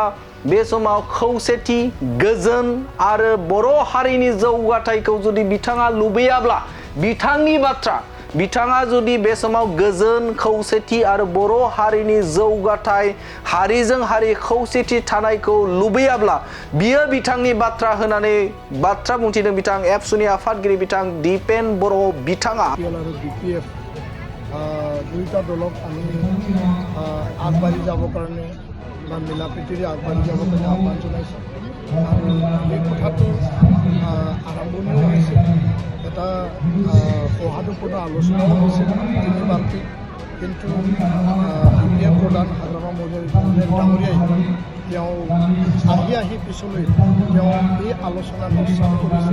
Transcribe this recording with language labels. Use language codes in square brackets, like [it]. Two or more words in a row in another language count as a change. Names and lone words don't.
[brx] बे समाव खौसेथि गोजोन आरो बर' हारिनि जौगाथायखौ जुदि बिथाङा लुबैयाब्ला बिथांनि बाथ्रा बिथाङा जुदि बे समाव गोजोन खौसेथि आरो बर' हारिनि जौगाथाय हारिजों हारि खौसेथि थानायखौ लुबैयाब्ला बियो बिथांनि बाथ्रा होनानै बाथ्रा बुंथिदों बिथां एबसुनि आफादगिरि बिथां दिपेन बर' बिथाङा [as] দুইটা দলক আমি আগবাঢ়ি যাবৰ কাৰণে বা মিলা প্ৰীতিৰে আগবাঢ়ি যাবৰ কাৰণে আহ্বান জনাইছোঁ আৰু এই কথাটো আৰম্ভণিও হৈছে এটা সৌহাৰ্দ্যপূৰ্ণ আলোচনাও হৈছে তিনিবাৰকৈ কিন্তু বিপিএফ প্ৰধান হাগ্ৰামা মহিলাৰী ডাঙৰীয়াই তেওঁ আহি পিছলৈ তেওঁ এই আলোচনাটো ষ্টাৰ্ট কৰিছে।